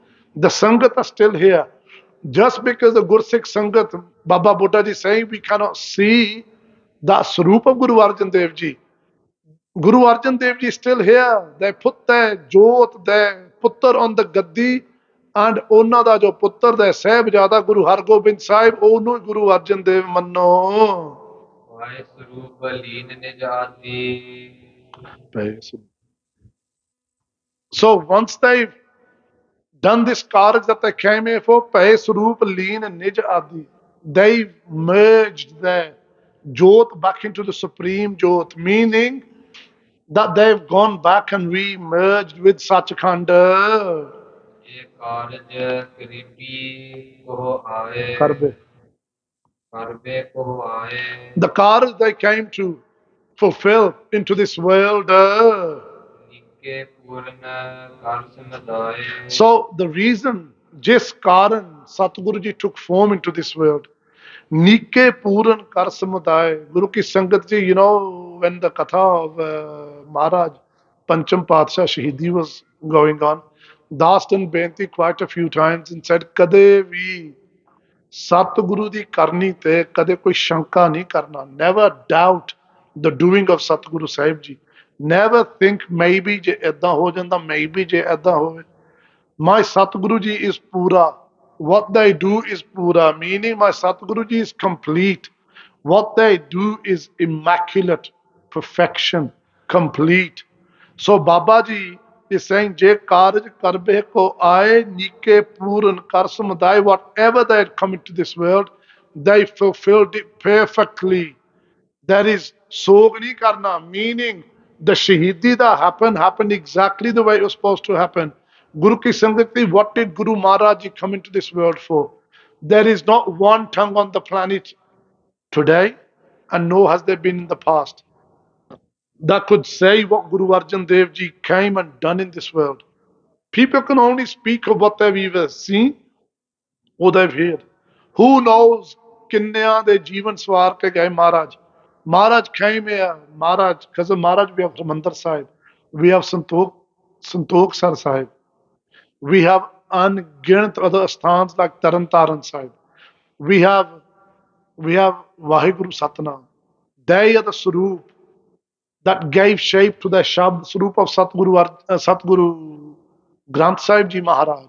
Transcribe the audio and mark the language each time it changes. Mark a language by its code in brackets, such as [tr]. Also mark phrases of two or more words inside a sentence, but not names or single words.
[en] The Sangat are still here. Just because the Gursikh Sangat, Baba Buddha is saying we cannot see, The Swarup of Guru Arjan Dev Ji. Guru Arjan Dev Ji is still here. They put the Jot, the Puttar on the Gaddi, and [pa] ਉਹਨਾਂ ਦਾ ਜੋ ਪੁੱਤਰ ਦਾ ਸਾਹਿਬਜ਼ਾਦਾ ਗੁਰੂ ਹਰਗੋਬਿੰਦ ਸਾਹਿਬ ਉਹਨੂੰ ਗੁਰੂ ਅਰਜਨ ਦੇਵ ਮੰਨੋ। ਵਾਹਿ ਸਰੂਪ ਲੀਨ ਨਿਜ ਆਦੀ। [en] So once they've done this carj that they came here for, [pa] ਪੈ ਸਰੂਪ ਲੀਨ ਨਿਜ ਆਦੀ, [en] they've merged the Jot back into the Supreme Jot, meaning that they've gone back and re-merged with Sachkhand. [pa] ਇਹ ਕਾਰਜ ਕਰੀਬੀ ਕੋ ਆਏ। Karbe. ਕਰਬੇ ਕੋ ਆਏ। [en] The carj they came to fulfill into this world. [pa] ਨਿੱਕੇ ਪੂਰਨ ਕਰ ਸਮਝਾਏ। [en] So the reason, [pa] ਜਿਸ ਕਾਰਨ [en] Satguru Ji took form into this world, [pa] ਨਿੱਕੇ ਪੂਰਨ ਕਰ ਸਮੁਦਾਇਆ, [en] Guru Ki Sangat Ji, you know, when the Katha of Maharaj Pancham Padshah Shaheedi was going on, Dastan Benti quite a few times and said, [pa] ਕਦੇ ਵੀ Satguru ਦੀ ਕਰਨੀ ਤੇ, ਕਦੇ ਕੋਈ ਸ਼ੰਕਾ ਨਹੀਂ ਕਰਨਾ. [en] Never doubt the doing of Satguru Sahib Ji. Never think maybe [pa] ਜੇ ਇੱਦਾਂ ਹੋ ਜਾਂਦਾ, [en] maybe [pa] ਜੇ ਇੱਦਾਂ ਹੋਵੇ. [en] My Satguru Ji is pura. What they do is pura, meaning my Satguru Ji is complete. What they do is immaculate, perfection, complete. So Baba Ji is saying, [pa] ਜੇ ਕਾਰਜ ਕਰਬੇ ਕੋ ਆਏ ਨਿੱਕੇ ਪੂਰਨ ਕਰ ਸਮੁਦਾਈ, [en] whatever they had come into this world, they fulfilled it perfectly. There is [pa] ਸੋਗ ਨਹੀਂ ਕਰਨਾ, [en] meaning the Shaheedi that happened exactly the way it was supposed to happen. Guru Ki Sangat, what did Guru Maharaj Ji come into this world for? There is not one tongue on the planet today, and nor has there been in the past, that could say what Guru Arjan Dev Ji came and done in this world. People can only speak of what they've either seen or they've heard. Who knows [pa] ਕਿੰਨਿਆਂ ਦੇ ਜੀਵਨ ਸਵਾਰ ਕੇ ਗਏ ਮਹਾਰਾਜ। [en] Maharaj came here, Maharaj, because of Maharaj we have Ramandar Sahib, we have Santokh Sar Sahib, we have ungiਣਤ other sthans like Taran Taran Sahib, we have Vaheguru Satnam. They are the Swarup that gave shape to the Shabd Swarup of Satguru Granth Sahib Ji Maharaj.